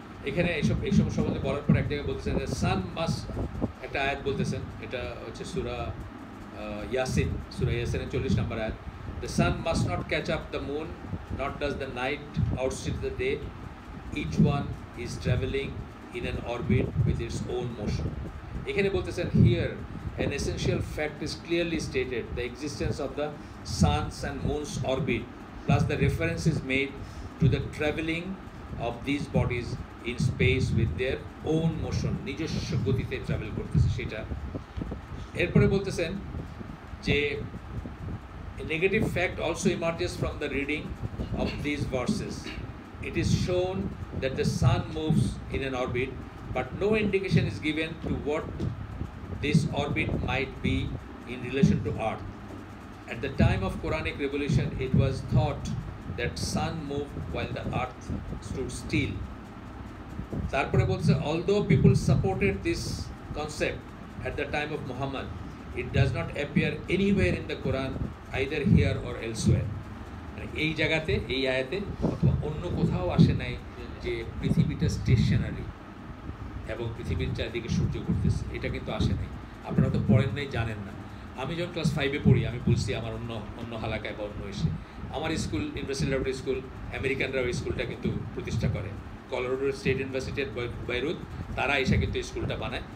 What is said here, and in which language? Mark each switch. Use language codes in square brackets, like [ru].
[bn] এখানে এইসব সম্বন্ধে বলার পর এক জায়গায় বলতেছেন যে সান মাস, একটা আয়াত বলতেছেন, এটা হচ্ছে সূরা ইয়াসিনের 40 নম্বর আয়াত। [en] The sun must not catch up the moon, not does the night outstrip the day, each one is travelling in an orbit with its own motion. [bn] এখানে বলতেছেন [en] here an essential fact is clearly stated, the existence of the sun's and moon's orbit, plus the reference is made to the travelling of these bodies in space with their own motion, [bn] নিজস্ব গতিতে travel করতেছে সেটা। এরপরে বলতেছেন যে [en] a negative fact also emerges from the reading of these verses. It is shown that the sun moves in an orbit, but no indication is given to what this orbit might be in relation to Earth. At the time of Quranic revelation, it was thought that sun moved while the earth stood still. [bn] Tarpore bolche, [en] although people supported this concept at the time of Muhammad, it does not appear anywhere in the Quran, either here or elsewhere. [bn] এই জায়গাতে, এই আয়াতে অথবা অন্য কোথাও আসে নাই যে পৃথিবীটা স্টেশনারি এবং পৃথিবীর চারিদিকে সূর্য ঘুরতেছে, এটা কিন্তু আসে নাই। আপনারা তো পড়েন নাই, জানেন না। আমি যখন ক্লাস 5-এ পড়ি, আমি বলছি আমার অন্য হালাকায় বা অন্য এসে, আমার স্কুল ইউনিভার্সিটি ল্যাবরেটরি স্কুল, আমেরিকানরা ওই স্কুলটা কিন্তু প্রতিষ্ঠা করে, কলোরাডো স্টেট ইউনিভার্সিটি এর বাইরুত, তারা এসে কিন্তু স্কুলটা বানায়।